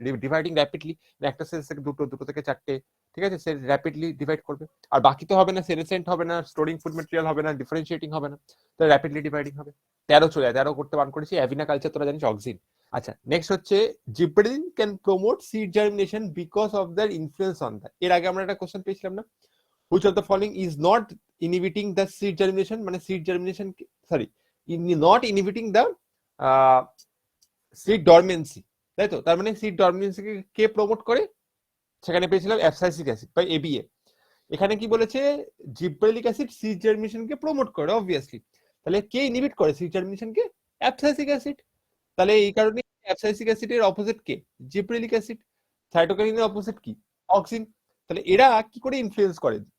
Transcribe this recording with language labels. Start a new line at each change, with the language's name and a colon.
Bangla: Dividing rapidly, একটা sell থেকে দুটো, দুটো থেকে চারটে, ঠিক আছে, সেল র্যাপিডলি ডিভাইড করবে। আর বাকি তো হবে না, সেরেসেন্ট হবে না, স্টোরিং ফুড ম্যাটেরিয়াল হবে না, ডিফারেন্সিয়েটিং হবে না, তো র্যাপিডলি ডিভাইডিং হবে। 13 চলে যায়, 13 করতে বান করেছি। অ্যাভিনা কালচার তোরা জানিস, অক্সিন। আচ্ছা, নেক্সট হচ্ছে
English: Gibberellin can promote seed germination because of their influence on that.
Bangla: এর আগে আমরা একটা কোশ্চেন পেয়েছিলাম না,
English: which of the following is not inhibiting the seed germination, মানে seed germination, sorry, not inhibiting the seed dormancy,
Bangla: তাই তো? তার মানে সিড ডরমেন্সি কে প্রমোট করে? সেখানে পেয়েছিলাম অ্যাবসাইসিক অ্যাসিড বা এবিএ। এখানে কি বলেছে? জিব্রেলিক অ্যাসিড সিড জার্মিনেশনকে প্রমোট করে, অবভিয়াসলি। তাহলে কে ইনহিবিট করে সিড জার্মিনেশনকে? অ্যাবসাইসিক অ্যাসিড। তাহলে এই কারণে অ্যাবসাইসিক অ্যাসিডের অপোজিট কে? Gibberellic acid. সাইটোকাইনিনের অপোজিট কি? অক্সিন। তাহলে এরা কি করে ইনফ্লুয়েন্স করে?